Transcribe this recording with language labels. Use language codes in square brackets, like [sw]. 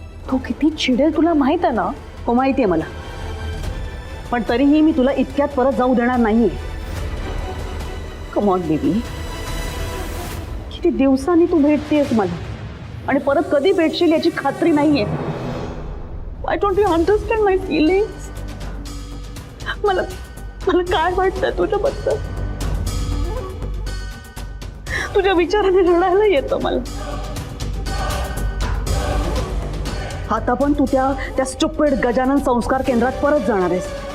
[mr] तो किती चिडेल तुला माहित आहे ना? हो माहिती आहे मला, पण तरीही मी तुला इतक्यात परत जाऊ देणार नाहीये. [en] Come on baby. [mr] किती दिवसांनी तू भेटतेस मला आणि परत कधी भेटशील याची खात्री नाहीये. [en] I don't you understand my feelings? [mr] मला काय वाटतंय तुझ्याबद्दल? तुझ्या विचाराने रडायला येतं मला. आता पण तू त्या स्टुपिड गजानन संस्कार केंद्रात परत जाणार आहेस.